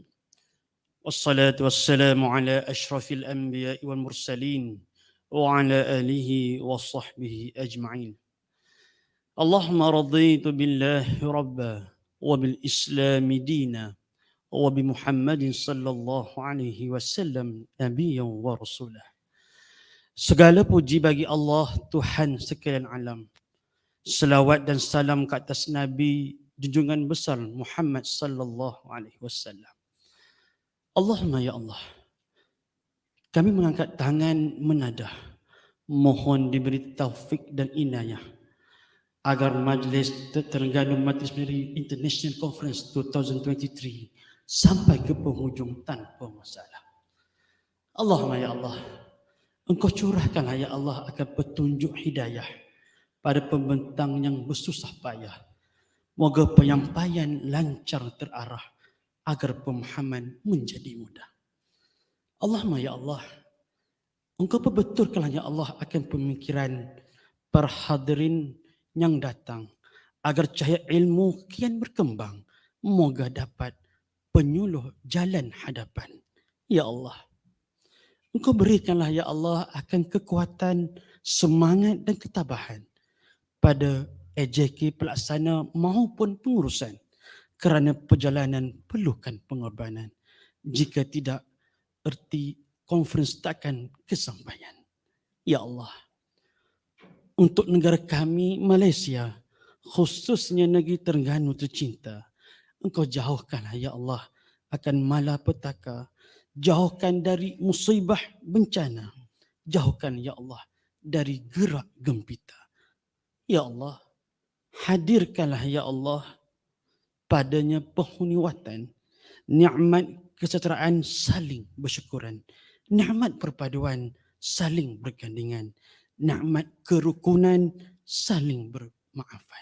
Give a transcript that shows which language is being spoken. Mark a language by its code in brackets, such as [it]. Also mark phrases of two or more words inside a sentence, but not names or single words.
[ar] والصلاة والسلام على أشرف الأنبياء والمرسلين وعلى آله وصحبه أجمعين. اللهم رضيت بالله ربا وبالإسلام دينا وبمحمد صلى الله عليه وسلم نبيا ورسولا. [ms] Segala puji bagi Allah, Tuhan sekalian alam. Selawat dan salam ke atas Nabi junjungan besar Muhammad [ar] صلى الله عليه وسلم. اللهم يا الله, [ms] kami mengangkat tangan menadah, mohon diberi taufik dan inayah agar majlis Terengganu Multidisciplinary International Conference 2023 sampai ke penghujung tanpa masalah. [ar] اللهم يا الله, [ms] Engkau curahkanlah [ar] يا الله [ms] akan petunjuk hidayah pada pembentang yang bersusah payah. Moga penyampaian lancar terarah agar pemahaman menjadi mudah. [ar] اللهم يا الله, [ms] Engkau perbetulkanlah [ar] يا الله [ms] akan pemikiran para hadirin yang datang agar cahaya ilmu kian berkembang. Moga dapat penyuluh jalan hadapan. [ar] يا الله, [ms] Engkau berikanlah [ar] يا الله [ms] akan kekuatan, semangat dan ketabahan pada AJK pelaksana maupun pengurusan kerana perjalanan perlukan pengorbanan. Jika tidak, erti konferensi takkan kesampaian. [ar] يا الله, [ms] untuk negara kami Malaysia, khususnya negeri Terengganu tercinta, Engkau jauhkanlah [ar] يا الله [ms] akan malapetaka, jauhkan dari musibah bencana, jauhkan [ar] يا الله [ms] dari gerak gempita. [ar] يا الله, [ms] hadirkanlah [ar] يا الله [ms] padanya penghuni watan nikmat kesejahteraan saling bersyukuran, nikmat perpaduan saling bergandingan, nikmat kerukunan saling bermaafan.